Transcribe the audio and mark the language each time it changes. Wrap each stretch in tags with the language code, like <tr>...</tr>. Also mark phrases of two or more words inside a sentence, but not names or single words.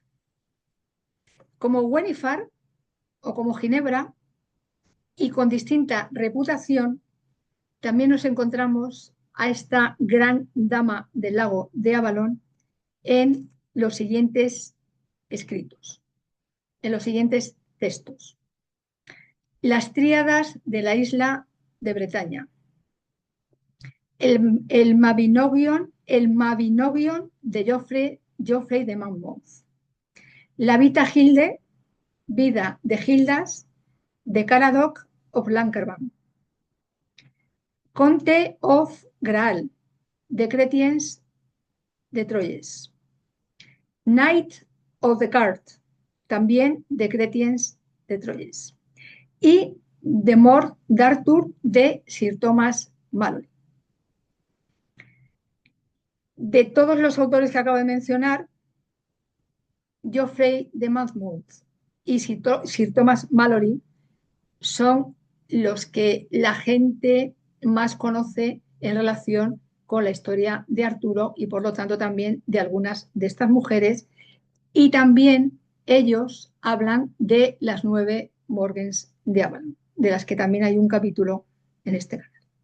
<es>Como Wenifar o como Ginebra, y con distinta reputación, también nos encontramos a esta gran dama del lago de Avalon en los siguientes escritos, en los siguientes textos. Las tríadas de la isla de Bretaña, el Mabinogion de Geoffrey de Monmouth, la Vita Hilde, vida de Gildas, de Caradoc of Lankerban, Conte of Graal, de Chrétiens de Troyes, Knight of the Cart, también de Chrétiens de Troyes, y The Mort d'Arthur de Sir Thomas Malory. De todos los autores que acabo de mencionar, Geoffrey de Monmouth y Sir Thomas Malory son los que la gente más conoce en relación con la historia de Arturo y por lo tanto también de algunas de estas mujeres, y también ellos hablan de las 9 Morgens de Avalon, de las que también hay un capítulo en este canal.</es>